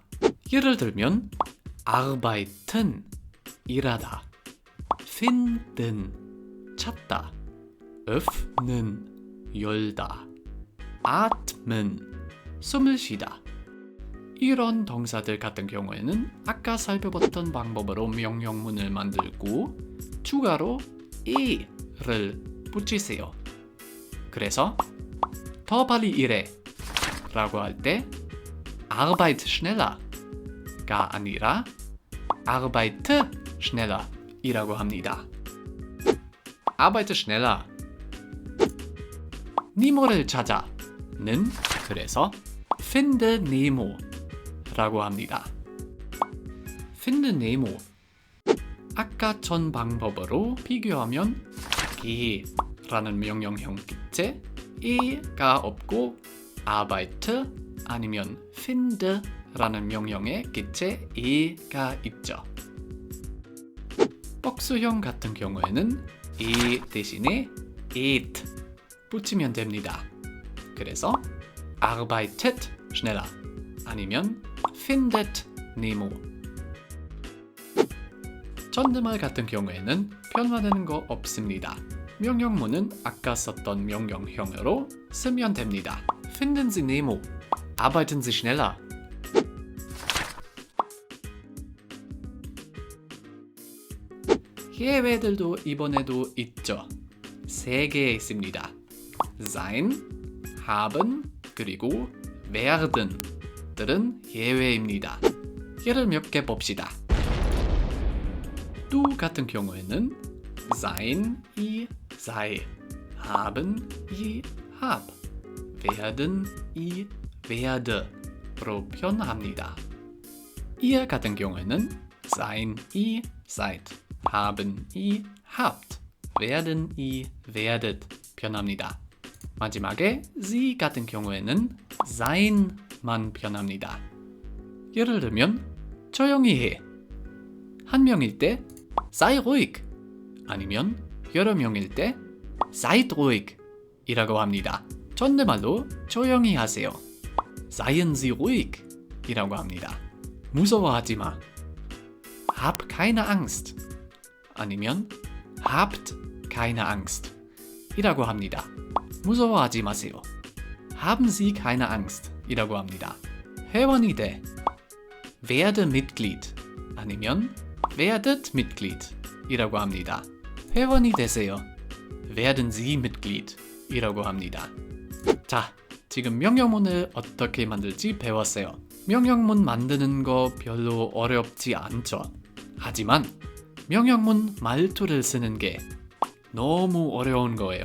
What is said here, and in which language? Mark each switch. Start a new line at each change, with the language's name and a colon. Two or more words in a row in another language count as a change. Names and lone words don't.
Korean: 예를 들면 arbeiten 일하다, finden 찾다, öffnen 열다, atmen 숨을 쉬다. 이런 동사들 같은 경우에는 아까 살펴봤던 방법으로 명령문을 만들고 추가로 e를 붙이세요. 그래서 더 빨리 일해 라고 할 때
German: arbeit schneller
Korean: 가 아니라
German: arbeite schneller
Korean: 이라고 합니다.
German: arbeite schneller
Korean: 니모를 찾아는 그래서
German: finde Nemo
Korean: 라고 합니다.
German: finde Nemo
Korean: 아까 전 방법으로 비교하면 geh 라는 명령형 끝에 e가 없고 arbeite 아니면 finde 라는 명령의 끝에 e가 있죠. 복수형 같은 경우에는 e 대신에 et 붙이면 됩니다.
German: 그래서 arbeitet schneller 아니면 findet Nemo.
Korean: 존댓말 같은 경우에는 변화되는 거 없습니다. 명령문은 아까 썼던 명령형으로 쓰면 됩니다.
German: Finden Sie Nemo. Arbeiten Sie schneller.
Korean: 예외들도 이번에도 있죠. 3개 있습니다.
German: sein, haben,
Korean: 그리고 werden 들은 예외입니다. 예를 몇 개 봅시다. du 같은 경우에는
German: sein, i, sei, haben, i, hab, werden, i,
Korean: werde로 변화합니다. ihr 같은 경우에는
German: sein, i, seid, haben, i, habt, werden, i, werdet
Korean: 변합니다. 마지막에 sie 같은 경우에는 sein만 변합니다. 예를 들면 조용히 해. 한 명일 때
German: sei ruhig
Korean: 아니면 여러 명일 때
German: seid ruhig
Korean: 이라고 합니다. 존댓말로 조용히 하세요.
German: Seien Sie ruhig
Korean: 이라고 합니다. 무서워하지 마.
German: Hab keine Angst 아니면 habt keine Angst
Korean: 이라고 합니다. 무서워하지 마세요.
German: Haben Sie keine Angst
Korean: 이라고 합니다. 회원이 돼.
German: Werde Mitglied 아니면 werdet Mitglied
Korean: 이라고 합니다. 회원이 되세요.
German: Werden Sie Mitglied
Korean: 이라고 합니다. 자, 지금 명령문을 어떻게 만들지 배웠어요. 명령문 만드는 거 별로 어렵지 않죠. 하지만 명령문 말투를 쓰는 게 너무 어려운 거예요.